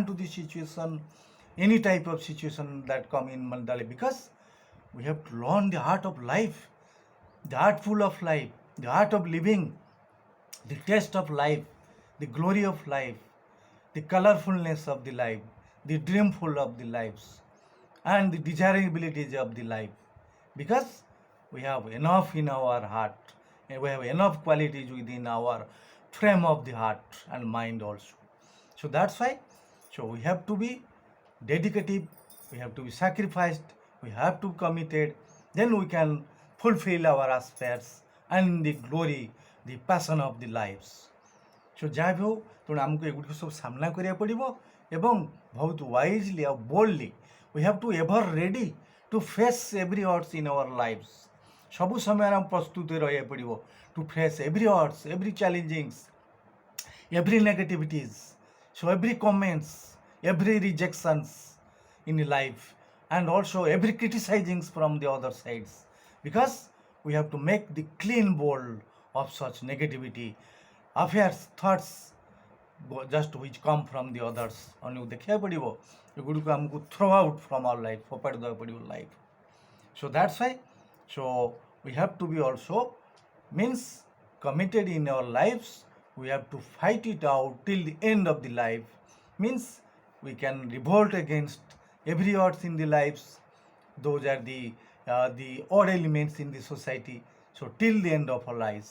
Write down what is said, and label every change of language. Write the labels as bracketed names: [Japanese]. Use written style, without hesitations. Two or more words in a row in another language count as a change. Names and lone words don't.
[English] to the situation, any type of situation that come in Mandali, because we have to learn the art of life, the artful of life, the art of living, the taste of life, the glory of life, the colorfulness of the life, the dreamful of the lives, and the desirabilities of the life, because we have enough in our heart, and we have enough qualities within our frame of the heart and mind also. So that's why, so we have to be dedicative, we have to be sacrificed, we have to be committed, then we can fulfill our aspirations and the glory, the passion of the lives. [Odia] So ଯାହା ବି ହଉ, ତେଣୁ ଆମକୁ ଏଗୁଡ଼ିକ ସବୁ ସାମ୍ନା କରିବାକୁ ପଡ଼ିବ, ଏବଂ ବହୁତ ୱାଇଜଲି ଆଉ ବୋଲ୍ଡଲି [English] we have to ever ready to face every odds in our lives. [Odia] ସବୁ ସମୟରେ ଆମେ ପ୍ରସ୍ତୁତ ରହିବାକୁ ପଡ଼ିବ [English] to face every odds, every challengings, every negativities, so every comments, every rejections in life, and also every criticizings from the other sides, because we have to make the clean bowl of such negativity, affairs, thoughts just which come from the others. [Odia] ଆମକୁ ଦେଖିବାକୁ ପଡ଼ିବ ଏଗୁଡ଼ିକୁ ଆମକୁ [English] throw out from our life, [Odia] ଫୋପାଡ଼ି ଦେବାକୁ ପଡ଼ିବ life. [English] So that's why, so we have to be also committed in our lives. We have to fight it out till the end of the life, we can revolt against every odds in the lives. Those are the odd elements in the society, so till the end of our lives.